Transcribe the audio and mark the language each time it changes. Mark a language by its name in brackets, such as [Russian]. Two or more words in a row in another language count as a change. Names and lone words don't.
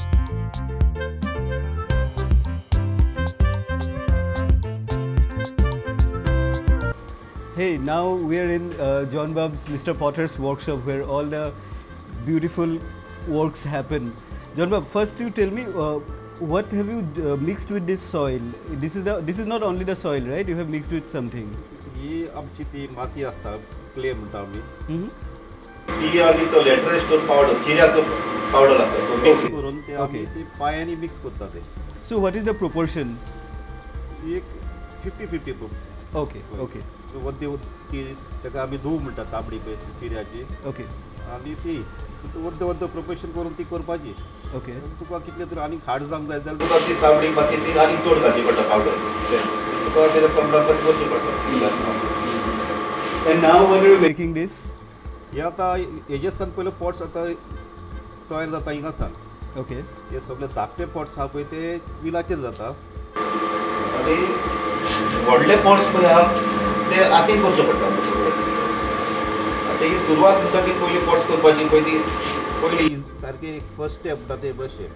[English] Hey, now we are in John Bab's Mr. Potter's workshop where all the beautiful works happen. John Bab, first you tell me what have you mixed with this soil? This is not only the soil, right? You have mixed with something. [Konkani] ही आमची ती माती असता क्ले म्हणटा आमी ती आनी तो लेटरेस्टोन पावडर चिऱ्याचो पावडर असता तो मिक्स करून ते आमी ती पायांनी मिक्स करता ते [English] So what is the proportion? [Konkani] एक 50-50 [English] Okay. [Konkani] वद्दी ती ताका आमी धूव म्हणटा तांबडी पळय चिऱ्याची [English] Okay. [Konkani] आनी ती वद्द प्रोपोर्शन करून ती करपाची [English] Okay. [Konkani] तुका कितले तरी आनी हार्ड जावंक जाय जाल्यार तुका ती तांबडी माती ती आनी चड घालची पडटा पावडर तुका तेजे प्रमाणात करची पडटा [English] And now what are you making this? [Konkani] हे आतां हेजे सान पयले पॉट्स आतां तयार जाता हिंगासान [English] Okay. [Konkani] हे सगळे धाकटे पॉट्स आहा पळय ते विलाचेर जाता आनी व्हडले पॉट्स पळय आहा ते हातीन करचे पडटा आतां ही सुरवात म्हणटा ती पयली पॉट्स करपाची पयली सारकी [English] first step [Konkani] म्हणटा ते बशेन